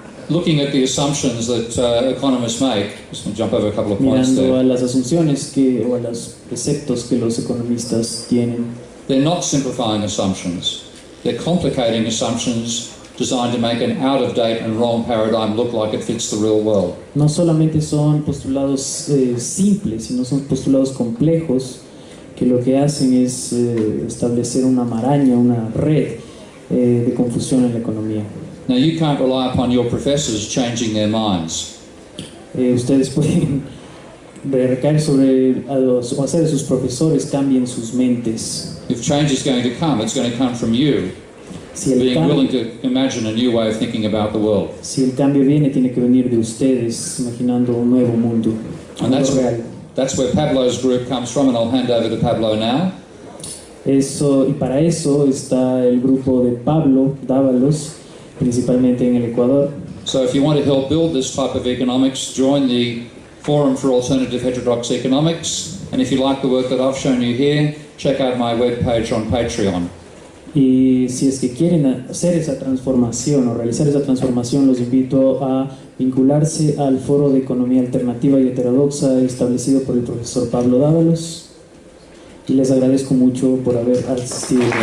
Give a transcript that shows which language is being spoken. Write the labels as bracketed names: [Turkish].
[English] looking at the assumptions that economists make, just going to jump over a couple of points [Spanish] mirando [English] there. [Spanish] a las asunciones o a los preceptos que los economistas tienen, [English] They're not simplifying assumptions. They're complicating assumptions designed to make an out-of-date and wrong paradigm look like it fits the real world. [Spanish] no solamente son postulados simples, sino son postulados complejos que lo que hacen es establecer una maraña, una red de confusión en la economía. [English] Now, you can't rely upon your professors changing their minds. [Spanish] Ustedes pueden recaer sobre o hacer que sus profesores cambien sus mentes. [English] If change is going to come, it's going to come from you, [Spanish] Si el, [English] being willing [Spanish] cambio, [English] to imagine a new way of thinking about the world. [Spanish] si el cambio viene, tiene que venir de ustedes, imaginando un nuevo mundo, un [English] And [Spanish] mundo real. [English] that's where Pablo's group comes from, and I'll hand over to Pablo now. [Spanish] Y para eso está el grupo de Pablo Dávalos, principalmente en el Ecuador. [English] So if you want to help build this type of economics, join the Forum for Alternative Heterodox Economics. And if you like the work that I've shown you here, check out my webpage on Patreon. [Spanish] Y si es que quieren hacer esa transformación o realizar esa transformación, los invito a vincularse al Foro de Economía Alternativa y Heterodoxa establecido por el profesor Pablo Dávalos. Y les agradezco mucho por haber asistido.